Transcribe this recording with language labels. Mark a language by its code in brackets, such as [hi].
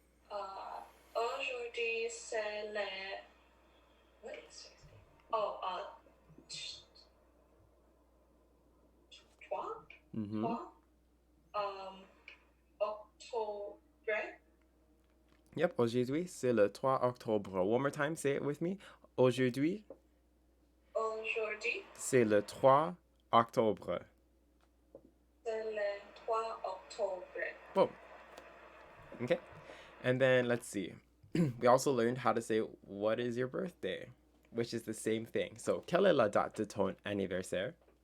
[fr] Aujourd'hui, c'est le... [en] What is it? Oh, 3? October. [fr] Yep, aujourd'hui, c'est le 3 octobre. [en] One more time, say it with me. [fr] Aujourd'hui, Aujourd'hui, c'est le 3 octobre. c'est le 3 octobre. [en] Boom. Okay. And then let's see. We also learned how to say, what is your birthday? Which is the same thing. [fr] So, quelle est la date de ton anniversaire?